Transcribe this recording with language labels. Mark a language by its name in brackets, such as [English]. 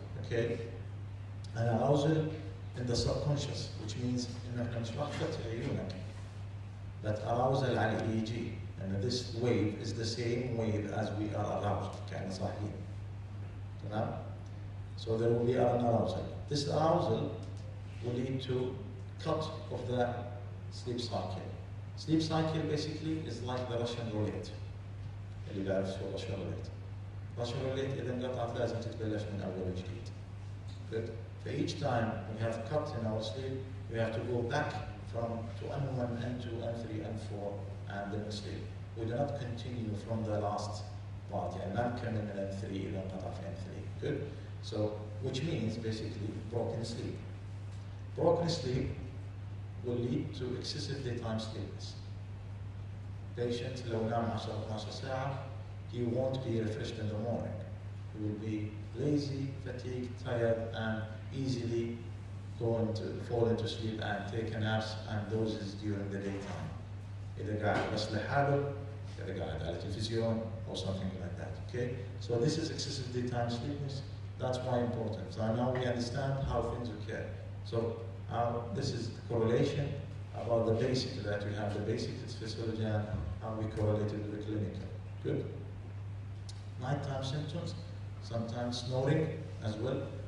[English] Okay, an arousal in the subconscious, which means [Arabic] إنه إحنا مش واخدة عيونك, [English] but arousal على EEG, and this wave is the same wave as we are aroused. [Arabic] كأننا صاحيين. تمام? So there will be an arousal. [English] This arousal will lead to cut of the sleep cycle. Sleep cycle basically is like the Russian roulette. [Arabic] اللي بيعرف شو Russian roulette. Russian roulette إذا انقطعت لازم تتبلش من أول وجديد. [English] Good. For each time we have cut in our sleep, we have to go back to N1, N2, N3, N4, and then we sleep. We do not continue from the last part. [Arabic] يعني ما نكمل من N3 إذا انقطع في N3. [English] Good. So, which means basically broken sleep. Broken sleep will lead to excessive daytime sleepiness. Patient [Arabic] لو نام 10-12 ساعة, [English] he won't be refreshed in the morning. He will be lazy, fatigued, tired, and easily fall into sleep and take naps and dozes during the daytime. [Arabic] إذا قاعد بس لحاله, إذا قاعد على تلفزيون [English] or something like that. Okay? So this is excessive daytime sleepiness. That's why important. So now we understand how things occur. So this is the correlation about the basic, that we have the basic, its physiology, and how we correlate it with the clinical. Good. Nighttime symptoms, sometimes snoring as well.